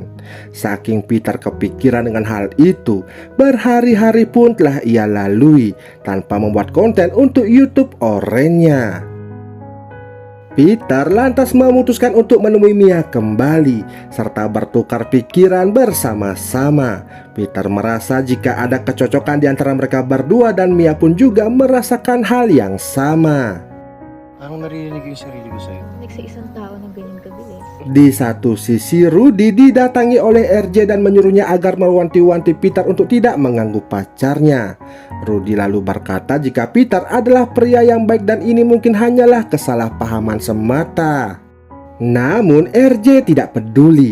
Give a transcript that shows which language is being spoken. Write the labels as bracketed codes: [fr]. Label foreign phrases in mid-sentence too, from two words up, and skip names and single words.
[id] Saking Peter kepikiran dengan hal itu, berhari-hari pun telah ia lalui tanpa membuat konten untuk YouTube Orange-nya. Peter lantas memutuskan untuk menemui Mia kembali serta bertukar pikiran bersama-sama. Peter merasa jika ada kecocokan di antara mereka berdua dan Mia pun juga merasakan hal yang sama. [tl] Parang narinig yung sarili ko sa'yo. Nagsa-isang tao ng ganyan kabilis. [id] Di satu sisi, Rudy didatangi oleh RJ dan menyuruhnya agar mewanti-wanti Peter untuk tidak mengganggu pacarnya. Rudy lalu berkata jika Peter adalah pria yang baik dan ini mungkin hanyalah kesalahpahaman semata. Namun RJ tidak peduli.